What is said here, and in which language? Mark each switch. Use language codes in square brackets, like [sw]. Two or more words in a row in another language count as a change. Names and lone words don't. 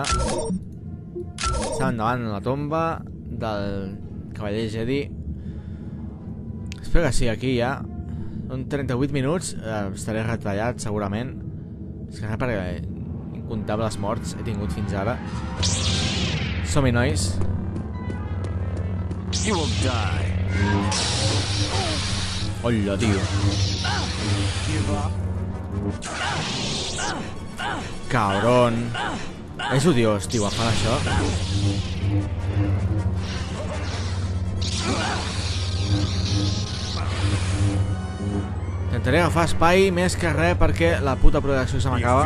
[ca] Estem davant la tomba del cavaller Jedi. Espero que sigui aquí ja. Són 38 minuts. Estaré retallat segurament. És que res perquè incontables morts he tingut fins ara. Som-hi, nois. [en] You will die. [ca] Hola, tio. Cabron. És odiós, tio, em fan això. Intentaré agafar espai més que res perquè la puta protecció se m'acaba.